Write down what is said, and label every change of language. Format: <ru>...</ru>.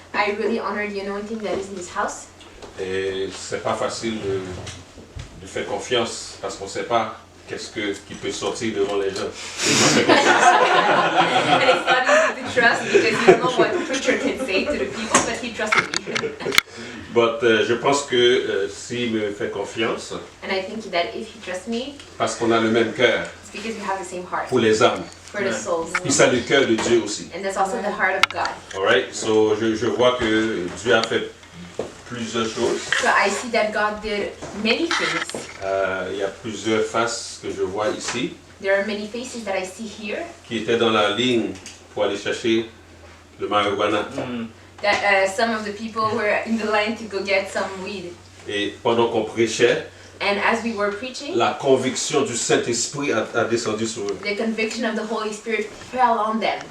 <en>I really honor the anointing that is in this house.</en> <fr>Et c'est pas facile de faire confiance parce qu'on sait pas qui peut sortir devant les gens.</fr> <en>And it's not easy to trust because you don't know what the preacher can say to the people, but he trusted me.</en> <fr>But je pense que s'il me fait confiance,</fr> <en>And I think that if he trusts me,</en> <fr>parce qu'on a le même cœur</fr> <en>it's because we have the same heart</en> <fr>pour les âmes.</fr> <en>for the souls.</en> <fr>Puis ça le cœur de Dieu aussi.</fr> <en>And that's also the heart of God. Alright, so</en> <fr>je vois que Dieu a fait plusieurs choses.</fr> <en>So I see that God did many things.</en> <fr>Il y a plusieurs faces que je vois ici</fr> <en>There are many faces that I see here</en> <fr>qui étaient dans la ligne pour aller chercher le marijuana.</fr> <en>that some of the people were in the line to go get some weed.</en> <fr>Et pendant qu'on prêchait,</fr> <en>And as we were preaching,</en> <fr>la conviction du Saint-Esprit a descendu sur eux.</fr> <en>the conviction of the Holy Spirit fell on them.</en>